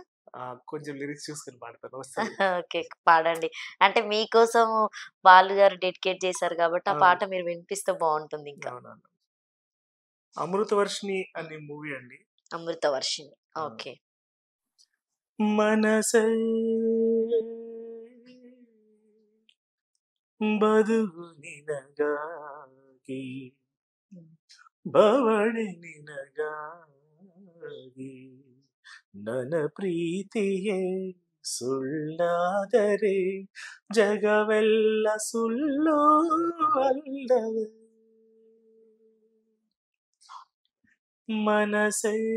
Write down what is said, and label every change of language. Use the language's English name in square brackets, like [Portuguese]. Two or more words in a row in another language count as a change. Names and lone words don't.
[Telugu] కొంచెం లిరిక్స్ చూసుకుని పాడతాను, వస్తుంది. ఓకే, పాడండి. అంటే మీకోసం బాలు గారు డెడికేట్ చేశారు కాబట్టి ఆ అవును, పాట మీరు వినిపిస్తే బాగుంటుంది ఇంకా. అవునవును. అమృతవర్షిణి అనే మూవీ అండి. అమృతవర్షిణి. ఆ. ఓకే. [Kannada] మనసే ಬದುಕು ನಿನಗಾಗಿ ಬವಣೆ ನಿನಗಾಗಿ ನನ್ನ ಪ್ರೀತಿಯೇ ಸುಳ್ಳಾದರೆ ಜಗವೆಲ್ಲ ಸುಳ್ಳು ಅಲ್ಲವೇ ಮನಸೇ